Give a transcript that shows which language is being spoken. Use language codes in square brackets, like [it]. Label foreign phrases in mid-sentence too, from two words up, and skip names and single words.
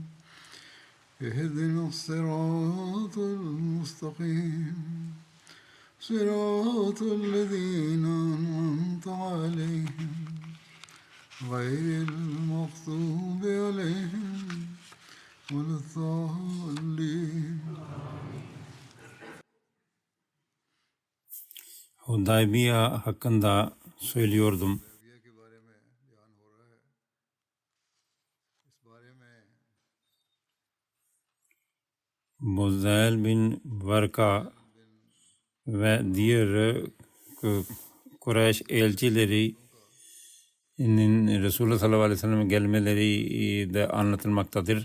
[ar] اهدنا الصراط المستقيم صراط الذين أنعمت عليهم غير المغضوب عليهم ولا الضالين. [tr] Hudaybiye hakkında söylüyordum. Buzel bin Varka ve diğer Kureyş elçilerinin Resulullah [ar] صلى الله عليه وسلم'e [tr] gelmeleri de anlatılmaktadır.